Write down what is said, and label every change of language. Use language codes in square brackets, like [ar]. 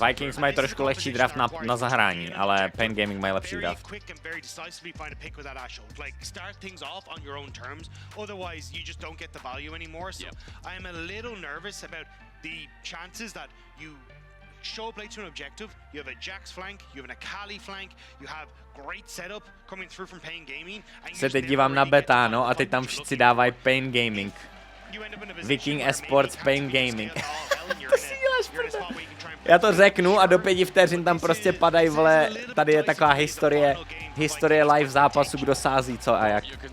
[cs] Vikings mají trošku lehčí draft na zahrání, ale Pain Gaming mají lepší draft. [en] Quick and very decisively find a pick with that Ashe. Like start things off on your own terms, otherwise you just don't get the value anymore. So I am a little nervous about the chances that you show play to an objective, you have a Jax flank, you have an Akali flank, you have great setup coming through from Pain Gaming. [cs] Se teď dívám na beta, no, a teď tam všichni dávají Pain Gaming. Viking Esports Pain Gaming. To si děláš prdel. Já to řeknu a do 5 vteřin tam prostě padají, vole, tady je taková historie live zápasu, kdo sází co a jak.